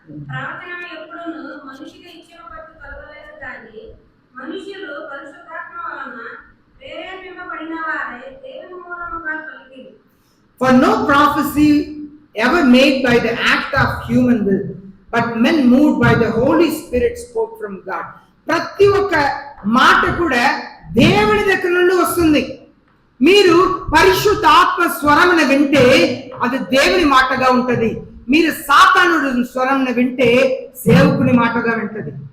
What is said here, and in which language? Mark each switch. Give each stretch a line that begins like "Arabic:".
Telugu: ప్రవచనం ఎప్పుడును మనిషికి ఇచ్చిన పట్టు కలగలేదు కానీ మనుషులు పరిశుద్ధాత్మ వలన ప్రేరేపింపబడిన వారే దేవుని మూలముగా కలిగి.
English: For no prophecy ever made by the act of human will, but men moved by the Holy Spirit spoke from God.
Telugu: ప్రతి ఒక్క మాట కూడా దేవుని దగ్గర నుండి వస్తుంది. మీరు పరిశుద్ధ ఆత్మ స్వరమును వింటే అది దేవుని మాటగా ఉంటది. మీరు సాతానుడి స్వరంను వింటే సేవకుని మాటగా ఉంటది.